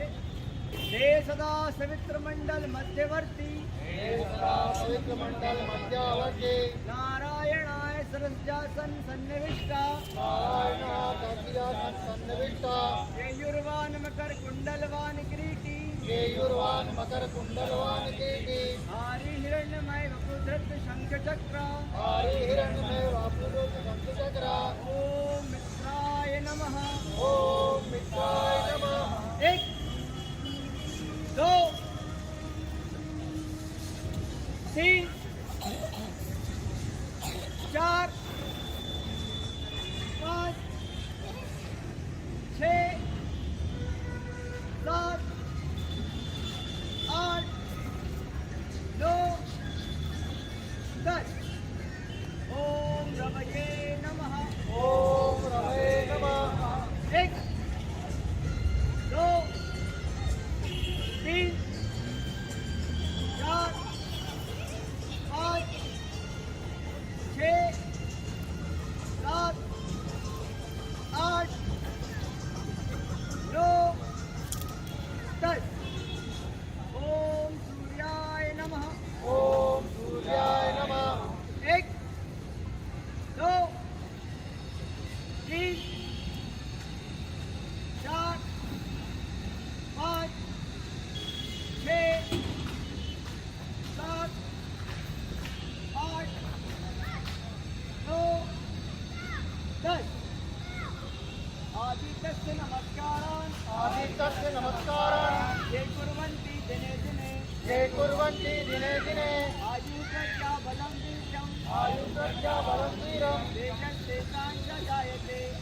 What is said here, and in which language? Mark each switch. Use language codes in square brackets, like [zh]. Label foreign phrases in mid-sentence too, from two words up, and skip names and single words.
[sa] हे सदा सवित्र मंडल मध्यवर्ती नारायणाय सरस्यासन सन्निविष्टा केयुर्वान मकर कुंडलवान किरीटी हारि हिरण्यमय वपुधृत शंख चक्र ओम मित्राय नमः। [hi] एक दो तीन चार पाँच छः सात आठ नौ दस। [sa] ओम रवये नमः। [hi] एक दो तीन चार पाँच छः सात आठ नौ दस। [sa] ओम सूर्याय नमः। [hi] एक दो तीन चार पाँच छः सात आठ नौ दस। [sa] आदित्यस्य नमस्कारान् ये कुर्वन्ति दिने दिने आयुर्प्रज्ञा बलं वीर्यं तेजस्तेषां च जायते।